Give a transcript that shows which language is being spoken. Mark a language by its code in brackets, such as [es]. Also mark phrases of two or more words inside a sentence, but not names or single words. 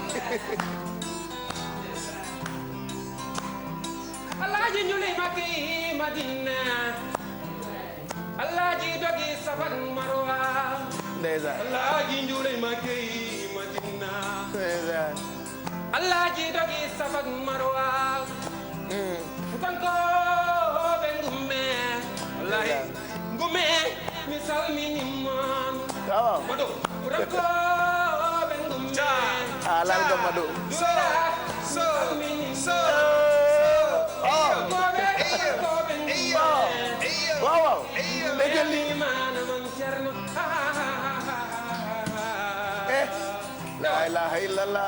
[wo] Alaaji ñuli maki Madina. Alaaji dogi safan marwa. ndeysaan. Alaaji ñuli maki Madina. ndeysaan. Alaaji dogi safan marwa. Futanko be ngume. Wallahi ngume misal minimum. waaw. Mado futanko be ngume. ah laal nga Mado. waaw waaw. déggal lii. [ar] لا إله إلا الله.